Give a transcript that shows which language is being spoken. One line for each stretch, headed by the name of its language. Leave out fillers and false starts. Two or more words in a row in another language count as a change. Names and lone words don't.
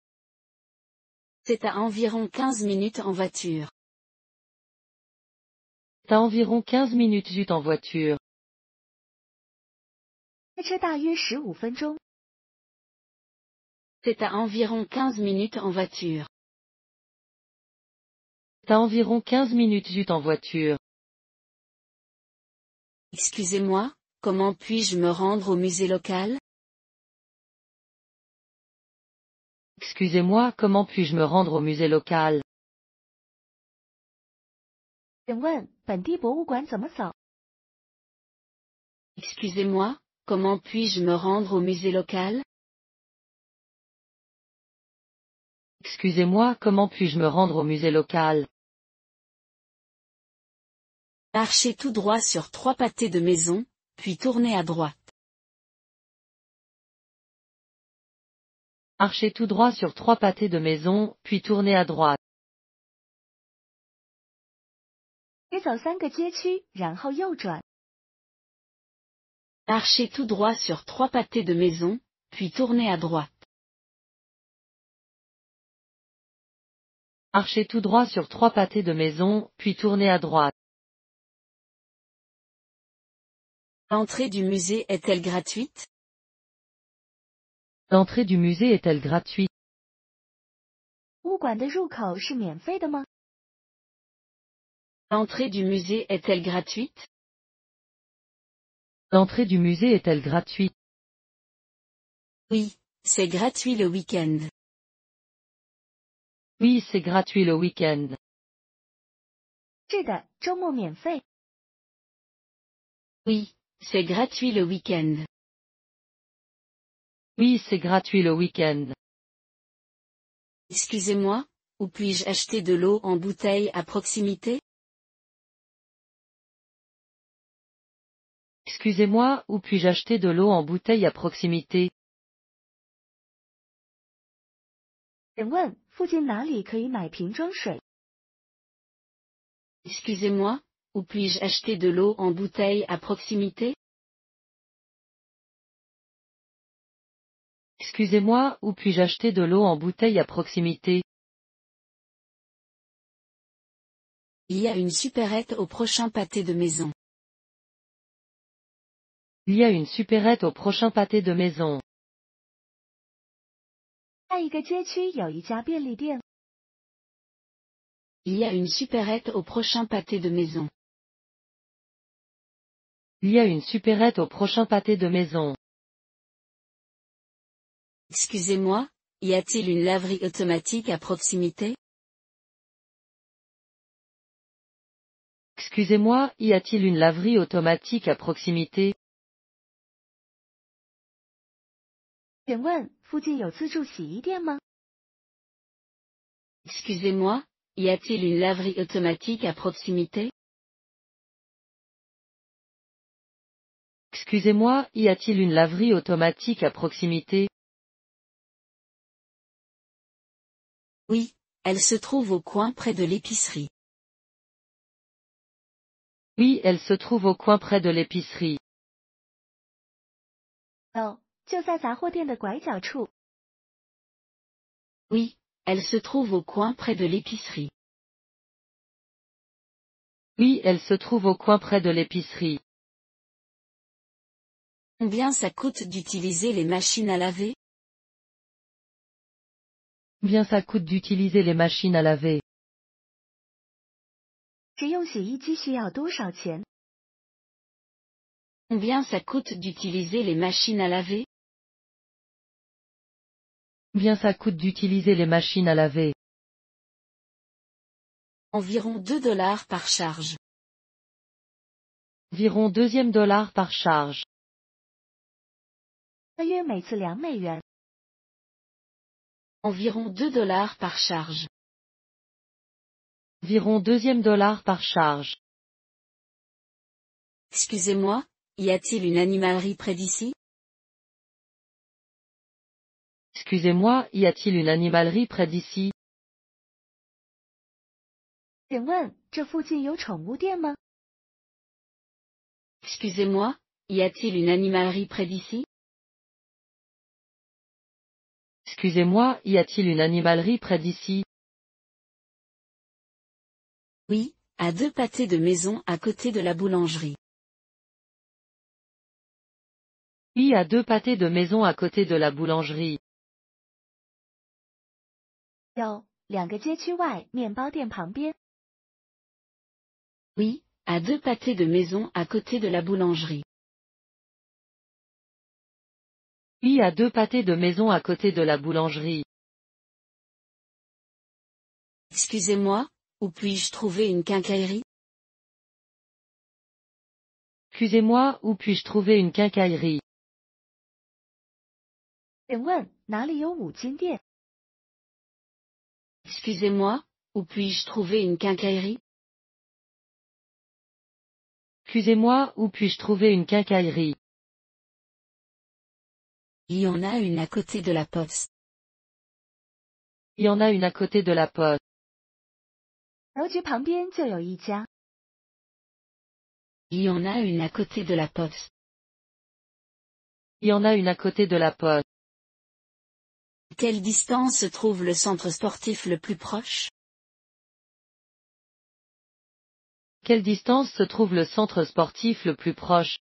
French: C'est à environ 15 minutes en voiture. T'as environ 15 minutes jute en voiture.
Chinese: 开车大约15分钟。
French: C'est à environ 15 minutes en voiture. T'as environ 15 minutes jute en voiture. Excusez-moi, comment puis-je me rendre au musée local? Excusez-moi, comment puis-je me rendre au musée local?
Chinese: 请问本地博物馆怎么走？
French: Excusez-moi, comment puis-je me rendre au musée local? Excusez-moi, comment puis-je me rendre au musée local? Marchez tout droit sur 3 pâtés de maison, puis tournez à droite. Marchez tout droit sur 3 pâtés de maison, puis tournez à droite.
Chinese: 你走3个街区，然后右转。
French: Marchez tout droit sur 3 pâtés de maison, puis tournez à droite. Marchez tout droit sur 3 pâtés de maison, puis tournez à droite. L'entrée du musée est-elle gratuite? L'entrée du musée est-elle gratuite?
Chinese: 物馆的入口是免费的吗？
French: L'entrée du musée est-elle gratuite? L'entrée du musée est-elle gratuite? Oui, c'est gratuit le week-end. Oui, c'est gratuit le week-end.
Chinese: 是的，周末免费。
French: Oui, c'est gratuit le week-end. Oui, c'est gratuit le week-end. Excusez-moi, où puis-je acheter de l'eau en bouteille à proximité? Excusez-moi, où puis-je acheter de l'eau en bouteille à proximité?
Chinese: 请问附近哪里可以买瓶装水？
French: Excusez-moi, où puis-je acheter de l'eau en bouteille à proximité? Excusez-moi, où puis-je acheter de l'eau en bouteille à proximité? Il y a une supérette au prochain pâté de maison. Il y a une supérette au prochain pâté de maison.
Chinese: 下一个街区有一家便利店。
French: Il y a une supérette au prochain pâté de maison. Il y a une supérette au prochain pâté de maison. Excusez-moi, y a-t-il une laverie automatique à proximité? Excusez-moi, y a-t-il une laverie automatique à proximité?
Chinese: 请问附近有自助洗衣店吗？
French: Excusez-moi, y a-t-il une laverie automatique à proximité? Excusez-moi, y a-t-il une laverie automatique à proximité? Oui, elle se trouve au coin près de l'épicerie. Oui, elle se trouve au coin près de l'épicerie.
Chinese: 哦，就在杂货店的拐角处。
French: Oui, elle se trouve au coin près de l'épicerie. Oui, elle se trouve au coin près de l'épicerie. Combien ça coûte d'utiliser les machines à laver? Combien ça coûte d'utiliser les machines à laver?
Chinese: 使用洗衣机需要多少钱？
French: Combien ça coûte d'utiliser les machines à laver? Combien ça coûte d'utiliser les machines à laver? Environ $2 par charge. Environ $2 par charge.
Chinese: 大约每次$2。
French: Environ $2 par charge. Environ $2 par charge. Excusez-moi, y a-t-il une animalerie près d'ici? Excusez-moi, y a-t-il une animalerie près d'ici?
Chinese: 请问这附近有宠物店吗？
French: Excusez-moi, y a-t-il une animalerie près d'ici? Excusez-moi, y a-t-il une animalerie près d'ici? Oui, à 2 pâtés de maison à côté de la boulangerie. Oui à 2 pâtés de maison à côté de la boulangerie.
Chinese: 有2个街区外面包店旁边。
French: Oui, à 2 pâtés de maison à côté de la boulangerie. Oui à 2 pâtés de maison à côté de la boulangerie. Excusez-moi, où puis-je trouver une quincaillerie? Excusez-moi, où puis-je trouver une quincaillerie?
Chinese: 请问哪里有五金店？
French: Excusez-moi, où puis-je trouver une quincaillerie? Excusez-moi, où puis-je trouver une quincaillerie? Il y en a une à côté de la poste. Il y en a une à côté de la poste.
Chinese: 邮局旁边就有一家。
French: Il y en a une à côté de la poste. Il y en a une à côté de la poste. Quelle distance se trouve le centre sportif le plus proche? Quelle distance se trouve le centre sportif le plus proche?